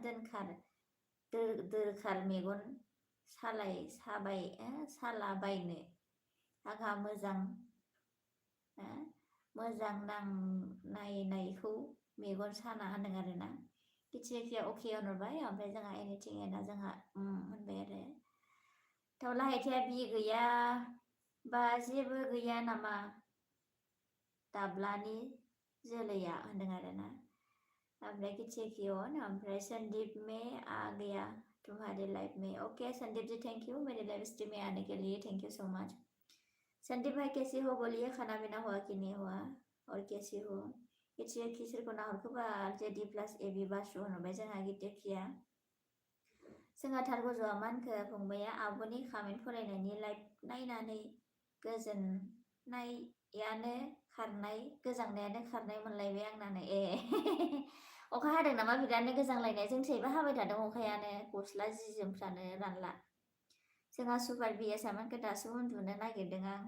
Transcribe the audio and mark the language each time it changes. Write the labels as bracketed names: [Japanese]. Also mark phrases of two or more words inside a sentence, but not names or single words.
[Bodo] दोरखार मेगन सालाबायनो आंहा मोजां नायनायखौ मेगन साना होनदों आरोना गिथि एखेया अके होनहरबाय ओमफ्राय जोंहा एनिथिं एना जोंहा होनबाय आरो दाउला हायथाया बि गैया बा जेबो गैया नामा दाब्लानि जोलैया होनदों आरोना ओमफ्राय गिथि एखेयाव ओमफ्राय संदीप [Hindi] में आ गया तुम्हारे लाइफ में ओके संदीप जी [English] thank you [Hindi] मेरे लाइव स्ट्रीम में आने के लिए [English] thank you so much [Hindi] संदीप भाई कैसे हो बोलिए खाना पीना हुआ कि नहीं हुआ और कैसे हो [Bodo] गिथि सोरखौ नाहरखोबा जेडि प्लास एबि बासु होनबाय जोंहा गिथि एखेया जोंहा थारगज'आ मा होनखो फंबाया आब'नि कमेन्ट फरायनायनि लाइभ नायनानै गोजांनायानो खारनाय मोनलायबाय आंनानो ए अखा हादों नामा बिरादनो गोजांलायनाय जोंथिंबो हाबाय थादों अखायानो गस्ला जि जोमफ्रानो रानला जोंहा सुपार बिएसआ मानखो दासो उन्दुनो नागिरदों आं